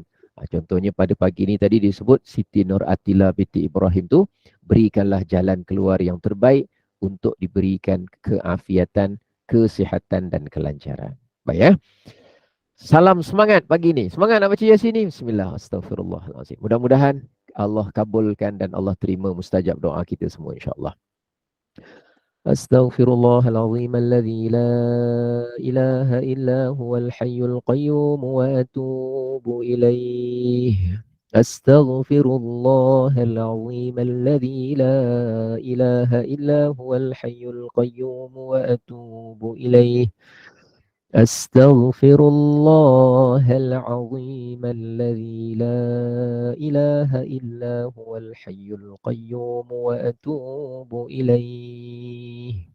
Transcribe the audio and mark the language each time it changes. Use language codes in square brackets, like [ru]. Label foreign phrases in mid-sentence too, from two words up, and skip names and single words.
[ms] Contohnya pada pagi ini tadi disebut Siti Nur Atila binti Ibrahim tu, berikanlah jalan keluar yang terbaik untuk diberikan keafiatan, kesihatan dan kelancaran. Baik ya. Salam semangat pagi ni. Semangat nak baca Yasin ni. [ar] بسم الله، أستغفر الله العظيم. [ms] Mudah-mudahan Allah kabulkan dan Allah terima mustajab doa kita semua, insya-Allah. [ar] أستغفر الله العظيم الذي لا إله إلا هو الحي القيوم وأتوب إليه. أستغفر الله العظيم الذي لا إله إلا هو الحي القيوم وأتوب إليه. أستغفر الله العظيم الذي لا إله إلا هو الحي القيوم وأتوب إليه.